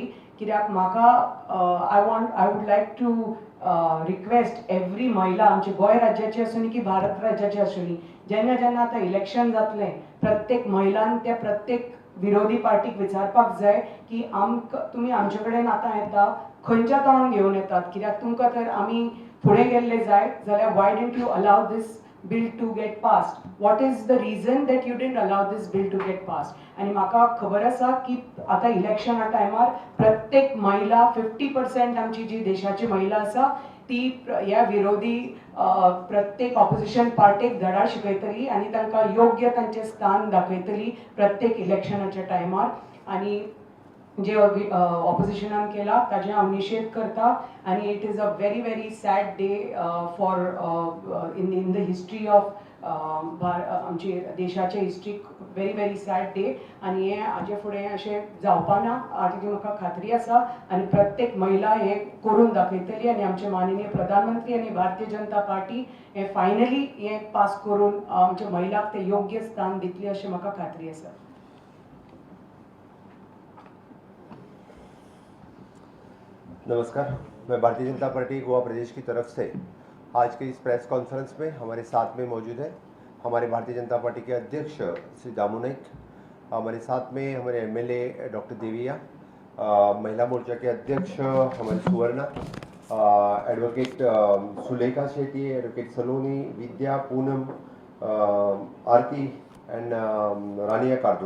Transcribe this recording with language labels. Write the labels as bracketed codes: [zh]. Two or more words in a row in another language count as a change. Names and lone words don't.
[kok] कित्याक म्हाका [en] I would like to request every [kok] महिला आमचे गोंय राज्याची आसूं की भारत राज्याची आसूं जेन्ना जेन्ना आतां इलेक्शन जातलें प्रत्येक महिलान त्या प्रत्येक विरोधी पार्टीक विचारपाक जाय की तुमी आमचे कडेन आतां येता खंयच्या तोंडान घेवन येतात, कित्याक तुमकां तर आमी फुडें गेल्ले जाय जाल्यार [en] why didn't you allow this bill to get passed? What is the reason that you didn't allow this bill to get passed? [kok] आणि म्हाका खबर आसा की आता इलेक्शना टायमार प्रत्येक महिला 50% आमची जी देशाची महिला आसा ती ह्या विरोधी प्रत्येक ऑपोजिशन पार्टीक धडा शिकयतली आनी तांकां योग्य तांचें स्थान दाखयतली प्रत्येक इलेक्शनाच्या टायमार. आनी जे ऑपोजिशनान केला ताजे हांव निशेध करता आनी [en] it is a very very sad day for in the history of [kok] आमची देशाचे हिस्ट्रीक [en] very very sad day. [kok] आनी हें हाजे फुडें अशें जावपाना हाजी म्हाका खात्री आसा आनी प्रत्येक महिला हें करून दाखयतली आनी आमचे माननीय प्रधानमंत्री आनी भारतीय जनता पार्टी हें फायनली हें पास करून आमच्या महिलाक ते योग्य स्थान दितली अशें म्हाका खात्री आसा. [hi] नमस्कार, मैं भारतीय जनता पार्टी गोवा प्रदेश की तरफ से आज के इस [en] press conference [hi] में हमारे साथ में मौजूद है हमारे भारतीय जनता पार्टी के अध्यक्ष श्री दामू नाइक, हमारे साथ में हमारे एमएलए डॉक्टर देविया, महिला मोर्चा के अध्यक्ष हमारे सुवर्णा, एडवोकेट सुलेखा शेट्टी, एडवोकेट सलोनी, विद्या, पूनम, आरती एंड रानिया कारदोज.